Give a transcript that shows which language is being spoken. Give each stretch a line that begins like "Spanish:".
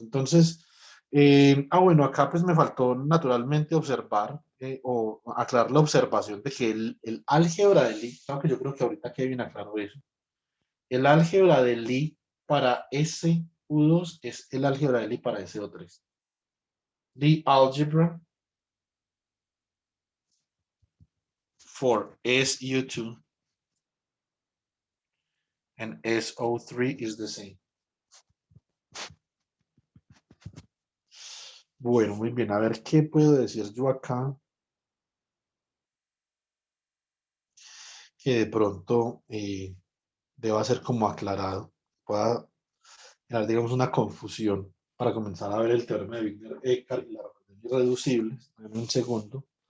Spanish: Entonces, bueno, acá pues me faltó naturalmente observar o aclarar la observación de que el álgebra de Lie, aunque yo creo que ahorita Kevin aclaró eso, el álgebra de Lie para SU2 es el álgebra de Lie para SO3.
English: The algebra for SU2 and SO3 is the same.
Spanish: Bueno, muy bien. A ver, ¿qué puedo decir yo acá? Que de pronto deba ser como aclarado. Pueda generar, digamos, una confusión para comenzar a ver el teorema de Wigner-Eckhart y las relaciones irreducibles. En un segundo.